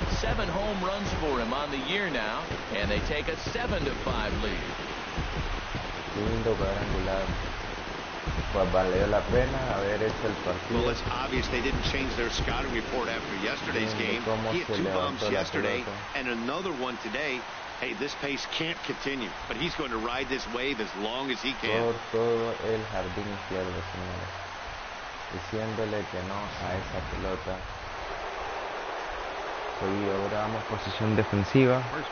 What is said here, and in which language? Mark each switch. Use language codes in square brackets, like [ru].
[en] 7 home runs for him on the year now, and they take a 7-5 lead. [es] Lindo cuadrangular. Pues valió la pena haber hecho el partido. [en] Well, it's obvious they didn't change their scouting report after yesterday's game. He had 2 bombs yesterday and another one today. Hey, this pace can't continue, but he's going to ride this wave as long as he can. [es] Por todo el jardín izquierdo, señores, diciéndole que no a esa pelota. Hoy ahora vamos posición defensiva.